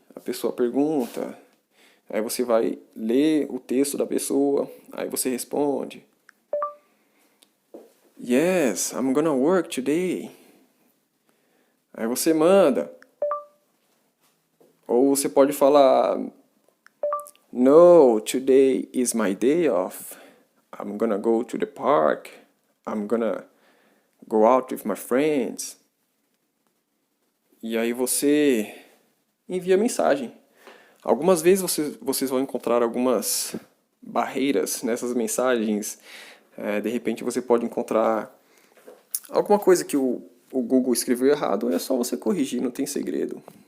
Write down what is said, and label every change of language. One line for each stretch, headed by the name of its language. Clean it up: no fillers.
Portuguese: A pessoa pergunta. Aí você vai ler o texto da pessoa, aí você responde:
English: yes, I'm gonna work today.
Portuguese: Aí você manda. Ou você pode falar:
English: no, today is my day off. I'm gonna go to the park. I'm gonna go out with my friends.
Portuguese: E aí você envia mensagem. Algumas vezes vocês vão encontrar algumas barreiras nessas mensagens. De repente você pode encontrar alguma coisa que o Google escreveu errado, é só você corrigir, não tem segredo.